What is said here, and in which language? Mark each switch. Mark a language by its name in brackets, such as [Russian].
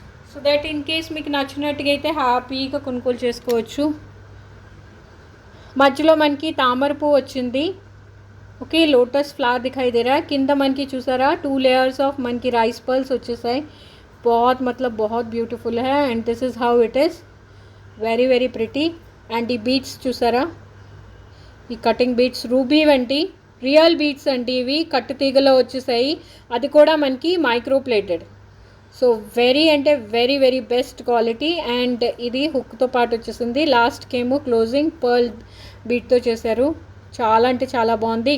[Telugu] So that in case మీకు నచ్చినట్టుగా అయితే హ్యాపీగా కొనుగోలు చేసుకోవచ్చు. మధ్యలో మనకి తామర పువ్వు వచ్చింది. ఓకే, లోటస్ ఫ్లవర్ [Hindi] దిखाई दे रहा है. [Telugu] కింద మనకి చూసారా 2 లేయర్స్ ఆఫ్ మనకి రైస్ పర్ల్స్ వచ్చేసాయి. [Hindi] बहुत ब्यूटीफुल है. [English] And this is how it is, very very pretty. [Telugu] And ఈ బీడ్స్ చూసారా, ఈ కటింగ్ బీడ్స్ రూబీ వంటి రియల్ బీడ్స్ అండి ఇవి. కట్టు తీగలో వచ్చేసాయి, అది కూడా మనకి మైక్రో ప్లేటెడ్. సో వెరీ అంటే very very best quality. And ఇది హుక్తో పాటు వచ్చేసింది. లాస్ట్కేమో క్లోజింగ్ పర్ల్ బీట్తో చేశారు. చాలా అంటే చాలా బాగుంది.